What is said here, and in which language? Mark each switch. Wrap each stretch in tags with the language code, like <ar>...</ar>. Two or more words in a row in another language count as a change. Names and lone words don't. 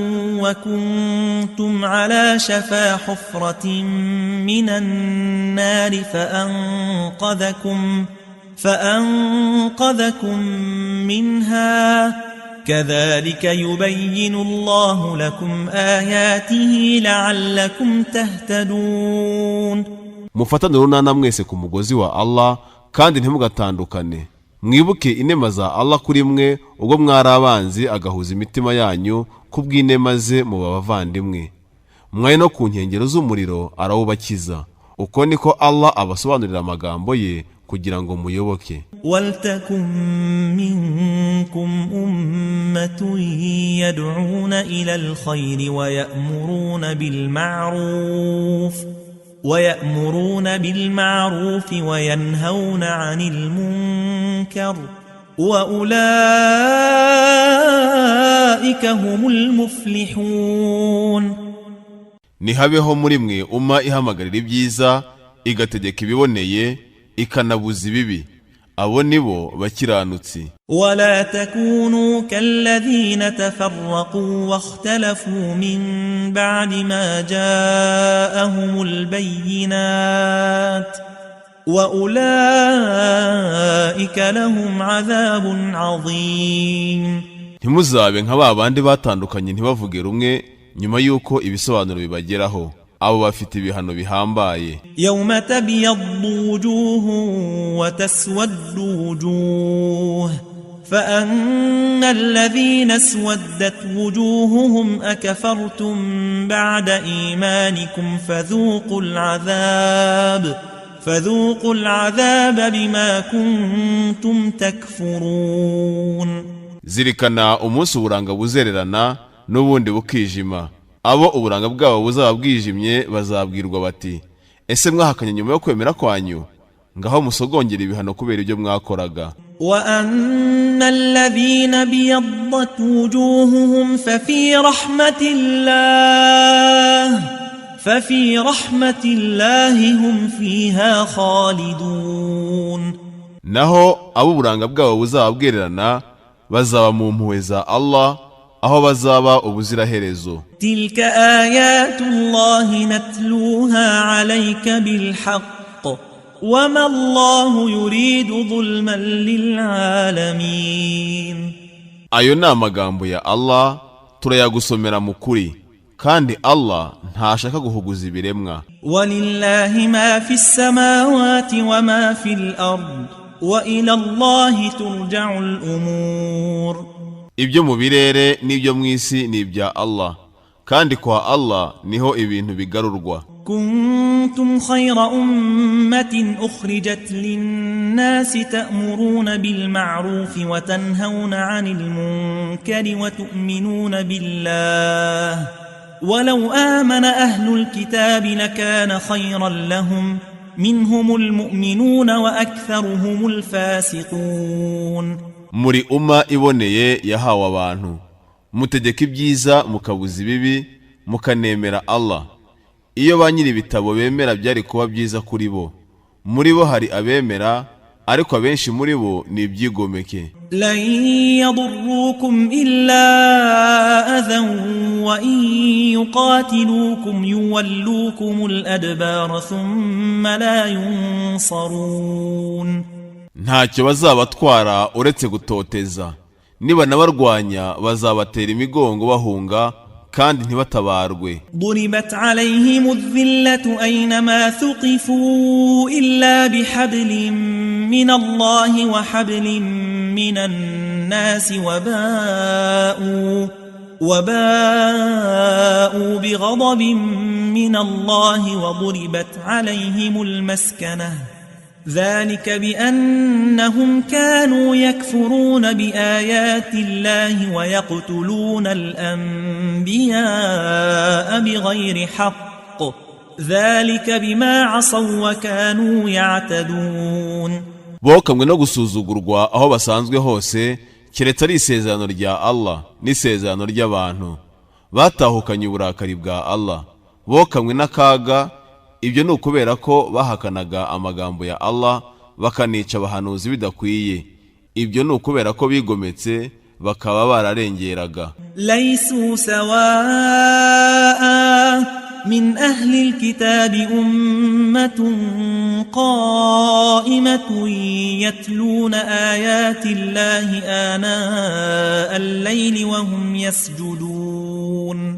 <ar>وكنتم على شفا حفرة من النار فأنقذكم منها كذلك يبين الله لكم آياته لعلكم تهتدون.</ar> <rw>Mufatane urunana mwese ku mugozi wa Allah kandi ntimugatandukane mwibuke inema za Allah kuri mwe ubwo mwari abanzi agahuza imitima yanyu kubw'inema ze mu bavandimwe, mwari no ku nkengero z'umuriro arawubakiza. Uko niko Allah abasobanurira amagambo ye kugira ngo muyoboke.</rw> <ar>وَلْتَكُنْ مِنْكُمْ أُمَّةٌ يَدْعُونَ إِلَى الْخَيْرِ وَيَأْمُرُونَ بِالْمَعْرُوفِ وَيَنْهَوْنَ عَنِ الْمُنْكَرِ وَأُولَئِكَ هُمُ الْمُفْلِحُونَ.</ar> <rw>Nihabeho muri mwe umma ihamagarira ibyiza igategeka ibiboneye ikanabuza ibibi, abo nibo bakiranutsi.</rw> <ar>ولا تكونوا كالذين تفرقوا واختلفوا من بعد ما جاءهم البينات وأولئك لهم عذاب عظيم.</ar> <rw>Ntimuzabe nka babandi batandukanye ntibavuge rumwe nyuma yuko ibisobanuro bibageraho, abo bafite ibihano bihambaye.</rw> <ar>يوم تبيض وجوه وتسود وجوه فأما الذين اسودت وجوههم أكفرتم بعد إيمانكم فذوقوا العذاب بما كنتم تكفرون.</ar> <rw>Zirikana umunsi uburanga buzererana n'ubundi bukijima, abo uburanga bwabo buzaba bwijimye bazabwirwa bati, ese mwahakanye nyuma yo kwemera kwanyu? Ngaho musogongera ibihano kubera ibyo mwakoraga.</rw> <ar>وَأَنَّ الَّذِينَ بِيَضَّتْ وُجُوهُهُمْ فَفِي رَحْمَةِ اللَّهِ هُمْ فِيهَا خَالِدُونَ.</ar> <rw>Naho abo uburanga bwabo buzaba bwererana bazaba mu mpuhwe za Allah, aho bazaba ubuziraherezo.</rw> <ar>تِلْكَ آيَاتُ اللَّهِ نَتْلُوهَا عَلَيْكَ بِالْحَقِّ وَمَا اللَّهُ يُرِيدُ ظُلْمًا لِلْعَالَمِينَ.</ar> <rw>Ayo ni amagambo ya Allah turayagusomera mu kuri, kandi Allah ntashaka guhuguza ibiremwa.</rw> <ar>وَلِلَّهِ مَا فِي السَّمَاوَاتِ وَمَا فِي الْأَرْضِ وَإِلَى اللَّهِ تُرْجَعُ الْأُمُورُ.</ar> <rw>Ibyo mu birere n'ibyo mu isi ni ibya Allah, kandi kwa Allah niho ibintu bigarurwa.</rw> <ar>كنتم خير أمة أخرجت للناس تأمرون بالمعروف وتنهون عن المنكر وتؤمنون بالله ولو آمن أهل الكتاب لكان خيرا لهم منهم المؤمنون وأكثرهم الفاسقون.</ar> <rw>Muri umma iboneye yahawe abantu, mutegeka ibyiza mukabuza ibibi mukanemera Allah. Iyo ba nyiri ibitabo bemera byari kuba byiza kuri bo. Muri bo hari abemera, ariko abenshi muri bo ni ibyigomeke.</rw> <ar>لن يضروكم إلا أذى وإن يقاتلوكم يولوكم الأدبار ثم لا ينصرون.</ar> <rw>Ntacyo bazabatwara uretse gutoteza, niba nabarwanya bazabatera imigongo bahunga kandi ntibatabarwe.</rw> <ar>ضربت عليهم الذلة أينما ثقفوا إلا بحبل من الله وحبل من الناس وباءوا بغضب من الله وضربت عليهم المسكنة ذلك بأنهم كانوا يكفرون بآيات الله ويقتلون الأنبياء بغير حق ذلك بما عصوا وكانوا يعتدون.</ar> <rw>Bokamwe no gusuzugurwa aho basanzwe hose, keretse ari isezerano rya Allah n'isezerano ry'abantu. Batahukanye uburakari bwa Allah, bokamwe n'akaga. Ibyo ni ukubera ko bahakanaga amagambo ya Allah bakanica abahanuzi bidakwiye. Ibyo ni ukubera ko bigometse bakaba bararengeraga.</rw> <ar>ليسوا سواء من أهل الكتاب أمة قائمة يتلون آيات الله آناء الليل وهم يسجدون.</ar>